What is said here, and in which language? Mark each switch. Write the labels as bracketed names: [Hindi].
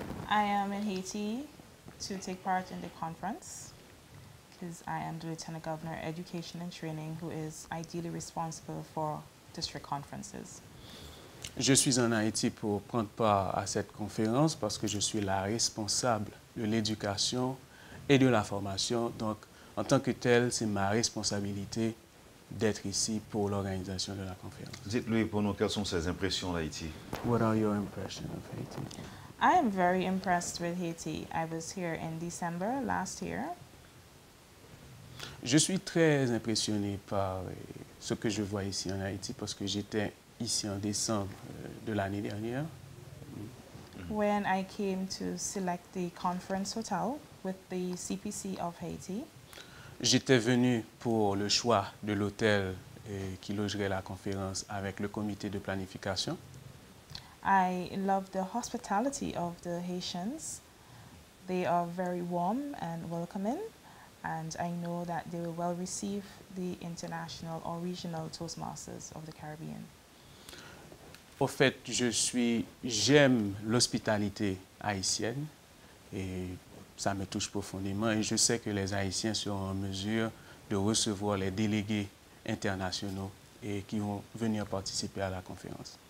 [English] I am in Haiti to take part in the conference because I am the Lieutenant Governor Education and Training who is ideally responsible for district conferences. [French] Je suis en Haïti pour prendre part à cette conférence parce que je suis la responsable de l'éducation et de la formation. Donc, en tant que tel, c'est ma responsabilité d'être ici pour l'organisation de la conférence. Dites-lui pour nous quelles sont ses impressions d'Haïti. [English] What are your impressions of Haiti? I am very impressed with Haiti. I was here in December last year. [French] Je suis très impressionné par ce que je vois ici en Haïti parce que j'étais ici en décembre de l'année dernière. [English] When I came to select the conference hotel with the CPC of Haiti, [French] j'étais venu pour le choix de l'hôtel qui logerait la conférence avec le comité de planification. [English] I love the hospitality of the Haitians. They are very warm and welcoming, and I know that they will well receive the international or regional Toastmasters of the Caribbean. [French] Au fait, j'aime l'hospitalité haïtienne et ça me touche profondément et je sais que les Haïtiens seront en mesure de recevoir les délégués internationaux et qui vont venir participer à la conférence.